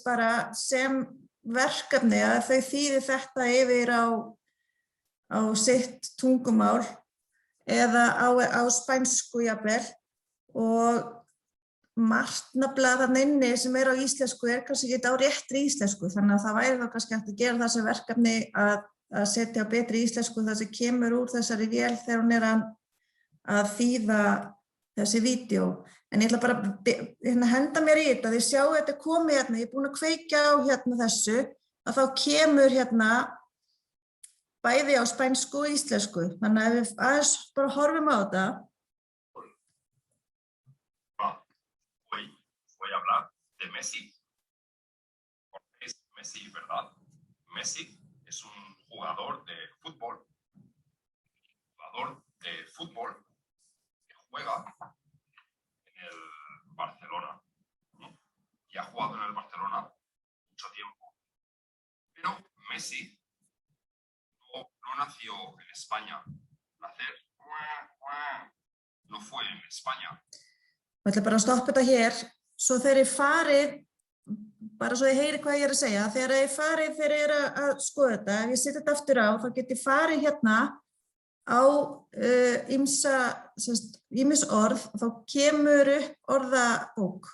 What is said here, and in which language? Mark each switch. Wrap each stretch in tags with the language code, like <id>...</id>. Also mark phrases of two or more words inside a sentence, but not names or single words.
<is>bara sem verkefni að þau þýði þetta yfir á sitt tungumál eða á spænsku jafnvel og margt nefnilega þarna inni sem er á íslensku er kannski ekki á réttri íslensku, þannig að það væri þá kannski hægt að gera það sem verkefni að setja á betri íslensku það sem kemur úr þessari vél þegar hún er að þýða þessi vídeó. En ég ætla bara að henda mér í þetta, þið sjáu þetta komið ég er búin að kveikja á þessu, að þá kemur bæði á spænsku og íslensku, þannig að ef við aðeins bara horfum á þetta.</is> <es>Voy a hablar de Messi. Es Messi, ¿verdad? Messi es un jugador de fútbol que juega en el Barcelona, ¿no? Y ha jugado en el Barcelona mucho tiempo. Pero Messi no nació en España. No fue en España.</es> <is>Ég ætla bara að stoppa þetta hér, svo þegar ég farið, bara svo ég heyri hvað ég að segja, þegar ég farið þegar ég að skoða þetta, ef ég setja þetta aftur á, þá get ég farið hérna á ýmis orð, þá kemur upp orðabók.</is>